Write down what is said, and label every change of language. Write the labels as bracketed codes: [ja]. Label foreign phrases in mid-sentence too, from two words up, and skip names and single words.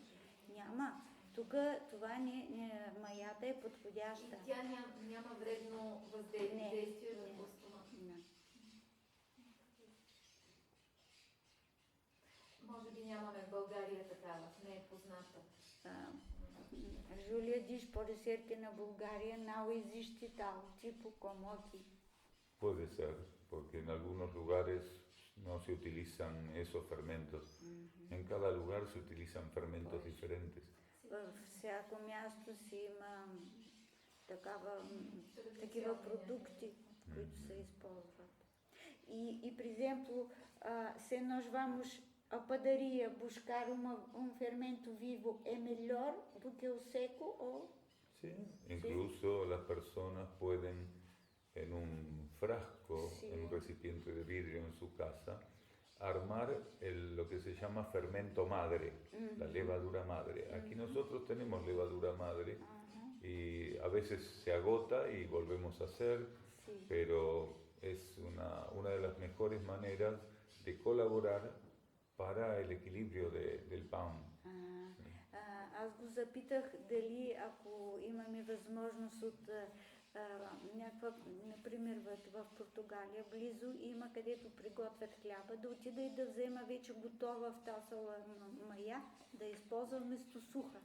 [bg] Няма. Тук това маята е подходяща. И тя няма вредно въздействие върху стомаха. Може би нямаме в България такава, не е позната. [pt] Júlia diz, pode ser que na Bulgária não existe tal, tipo como aqui. [es] Puede ser, porque en algunos lugares no se utilizan esos fermentos. En cada lugar se utilizan fermentos diferentes. [bg] Във всяко място си има такива продукти, които се използват. [pt] E por exemplo, se nós vamos a padaria buscar um fermento vivo, é melhor do que o seco ou? [es] Sí, incluso las personas pueden en un frasco, en un recipiente de vidrio en su casa, armar lo que se llama fermento madre, la levadura madre. Aquí nosotros tenemos levadura madre y a veces se agota y volvemos a hacer, pero es una de las mejores maneras de colaborar para el equilibrio del pan. [bg] Аз го запитах дали ако имаме възможност от някаква, например в Португалия, близо има където приготвят хляба, да отида и да взема вече готова втасала мая, да използва вместо суха.